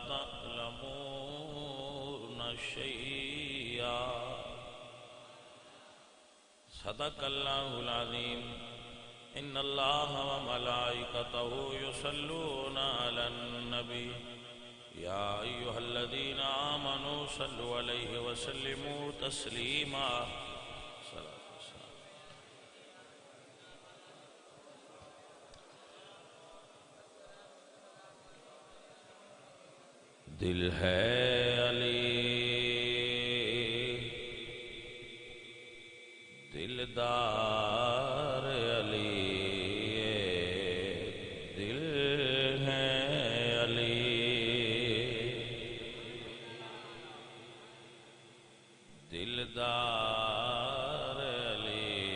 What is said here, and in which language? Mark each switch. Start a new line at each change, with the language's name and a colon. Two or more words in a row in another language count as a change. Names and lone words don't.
Arabic: تعلمون شيئا صدق الله العظيم إن الله وملائكته يصلون على النبي يا أيها الذين آمنوا صلوا عليه وسلموا تسليما
Urdu: دل ہے علی دلدار علی دل ہے علی دلدار علی